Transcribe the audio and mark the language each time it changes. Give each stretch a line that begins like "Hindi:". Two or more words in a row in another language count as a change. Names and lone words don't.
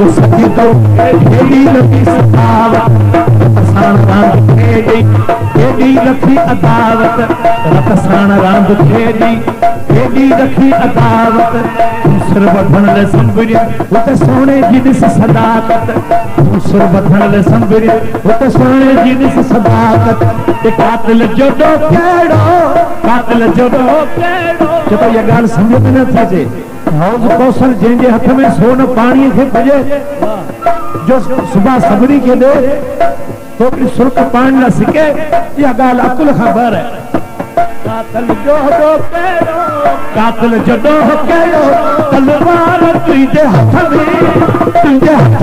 Sindhi: सजदो हेॾी न बि सखावत, रत साण रांदि खेॾी हेॾी रखी अदावत, रत साण रांदि खेॾी हेॾी रखी अदावत, सिर वठण लाइ संभरिया हुते सोने जी ॾिस सदाकत, सिर वठण लाइ संभरिया हुते सोने जी ॾिस सदाकत, कातिल जो ॾो कहिड़ो, कातिल जो ॾो कहिड़ो। चलो ये गाल समझ में न थी अचे। हौज़ कौसर जंहिंजे हथ में सोन पाणीअ खे भॼे, जो सुबह सबरी खे ॾे तो सुर्ख पाणी न सिके, इहा ॻाल्हि अकुल खां ॿाहिरि आहे। कातिल जो ॾो कहिड़ो, कातिल जो ॾो कहिड़ो, तलवार तुंहिंजे हथ में, तुंहिंजे हथ